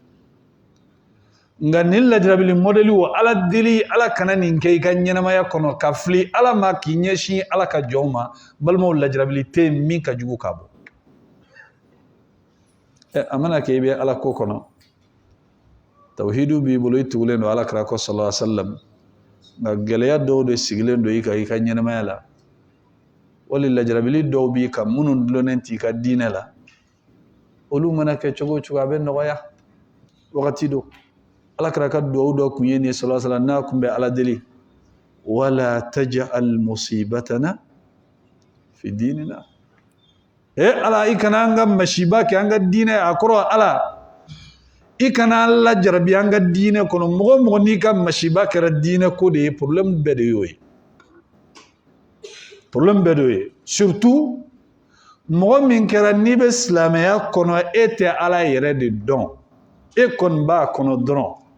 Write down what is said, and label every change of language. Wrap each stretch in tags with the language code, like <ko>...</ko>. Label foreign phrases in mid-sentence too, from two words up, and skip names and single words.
<bm>nka nin lajarabili modèle wo ala deli ala kana nin kɛ i ka ɲɛnamaya kɔnɔ ka fili ala ma k'i ɲɛsin ala ka jɔnw ma balimaw lajarabili tɛ min ka jugu k'a bɔ a mana kɛ i bɛ ala ko kɔnɔ tawhidu b'i bolo i tugulen don ala kira kɔ</bm> <ar>صلى الله عليه وسلم</ar> <bm>nka gɛlɛya dɔw de sigilen don i kan i ka ɲɛnamaya la wali lajarabili dɔw b'i kan minnu dulonnen t'i ka diinɛ la olu mana kɛ cogo o cogo a bɛ nɔgɔya wagati do ala kira ka duwawu dɔ kun ye nin</bm> <ar>صلى الله عليه وسلم</ar> <bm>n'a kun bɛ ala deli</bm> <ar>ولا تجعل مصيبتنا في ديننا</ar> <bm>ala i kana an ka masiba kɛ an ka diinɛ a kɔrɔ ala kana la jarabi an ka diinɛ kɔnɔ mɔgɔ mɔgɔ n'i ka masiba kɛra diinɛ ko de ye problème bɛɛ de y'o ye problème bɛɛ de y'o ye surtout mɔgɔ min kɛra n'i bɛ silamɛya kɔnɔ e tɛ ala yɛrɛ de dɔn e kɔni b'a kɔnɔ dɔrɔn</bm>